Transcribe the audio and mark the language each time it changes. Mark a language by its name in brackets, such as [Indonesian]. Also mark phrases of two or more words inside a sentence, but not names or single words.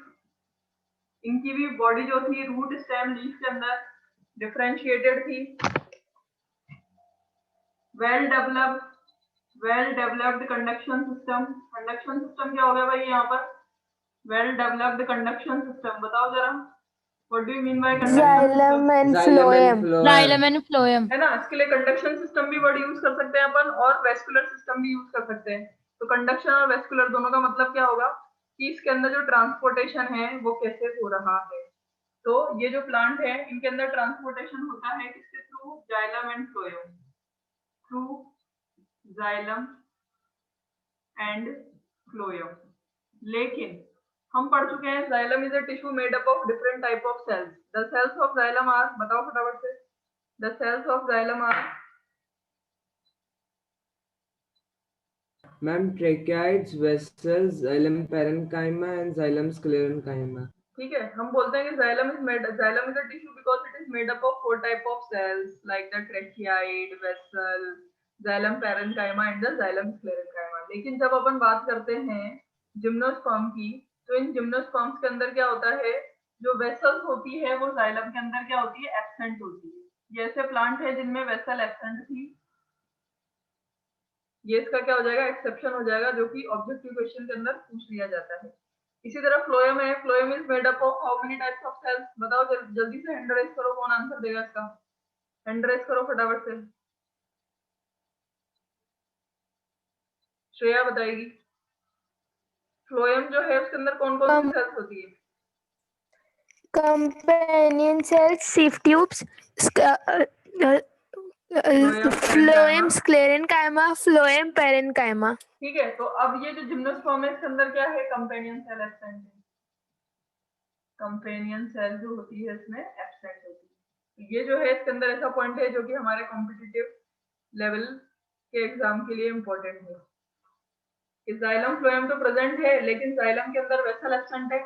[Hindi] इनकी भी बॉडी जो थी [English] root, stem, leaf [Hindi] के अंदर डिफरेंशिएटेड थी। [English] well developed conduction system. conduction system [Hindi] क्या हो गया भाई यहाँ पर? [English] well developed conduction system. [Hindi] बताओ जरा, [English] what do you mean by conduction Xylem सिस्टम? and Xylem and phloem. phloem. Xylem and phloem. [Hindi] है ना, इसके लिए [English] conduction system [Hindi] भी [English] word use [Hindi] कर सकते हैं अपन, और [English] vascular system [Hindi] भी यूज कर सकते हैं। तो कंडक्शन और वेस्कुलर दोनों का मतलब क्या होगा कि इसके अंदर जो ट्रांसपोर्टेशन है वो कैसे हो रहा है। तो ये जो प्लांट है इनके अंदर ट्रांसपोर्टेशन होता है किसके थ्रू? [English] xylem and phloem, through xylem and phloem. [Hindi] लेकिन हम पढ़ चुके हैं [English] xylem is a tissue made up of different type of cells. the cells of xylem are, [Hindi] बताओ फटाफट से, [English] the cells of xylem are. Ma'am, tracheids, vessels, xylem parenchyma and xylem sclerenchyma. [Hindi] ठीक है, हम बोलते हैं कि [English] xylem is a tissue because it is made up of 4 type of cells like the tracheid, vessel, xylem parenchyma and the xylem sclerenchyma. [Hindi] लेकिन जब अपन बात करते हैं जिम्नोस्पर्म की, तो इन जिम्नोस्पर्म्स के अंदर क्या होता है? जो वेसल्स होती है वो जाइलम के अंदर क्या होती है? एब्सेंट होती है। ये ऐसे प्लांट है जिनमें वेसल एब्सेंट थी, ये इसका क्या हो जाएगा? एक्सेप्शन हो जाएगा, जो कि [English] objective question [Hindi] के अंदर पूछ लिया जाता है। इसी तरह फ्लोएम है, [English] phloem is made up of how many types of cells? [Hindi] बताओ जल्दी से, [English] hand raise [Hindi] करो, कौन आंसर देगा इसका? [English] hand raise [Hindi] करो फटाफट से, श्रेया बताएगी। फ्लोएम जो है उसके अंदर कौन कौन सी सेल्स होती है? [English] Companion cells, sieve tubes, phloem, sclerenchyma, phloem, parenchyma. [Hindi] ठीक है, तो अब ये जो जिम्नोस्पर्म है इसके अंदर क्या है? [English] companion cell absent [Hindi] है, [English] companion cell [Hindi] जो होती है इसमें एब्सेंट होती है। ये जो है इसके अंदर ऐसा पॉइंट है जो कि हमारे [English] competitive level [Hindi] के एग्जाम के लिए इंपॉर्टेंट है। [English] xylem phloem [Hindi] तो प्रेजेंट है, लेकिन जाइलम के अंदर [English] vessel absent [Hindi] है।